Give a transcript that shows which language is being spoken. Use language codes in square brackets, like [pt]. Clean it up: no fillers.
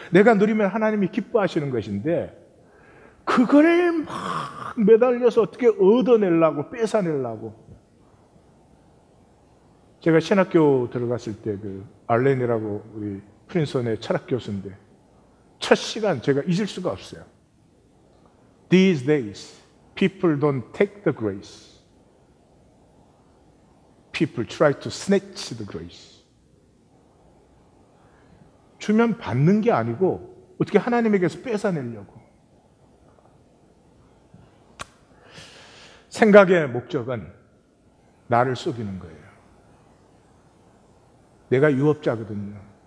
[ko] 내가 누리면 하나님이 기뻐하시는 것인데 그걸 막 매달려서 어떻게 얻어내려고 뺏어내려고. 제가 신학교 들어갔을 때 그 알렌이라고 우리 프린스턴의 철학 교수인데 첫 시간 제가 잊을 수가 없어요. [en] These days people don't take the grace. People try to snatch the grace. [ko] 주면 받는 게 아니고 어떻게 하나님에게서 뺏어내려고. 생각의 목적은 나를 속이는 거예요. 내가 유업자거든요.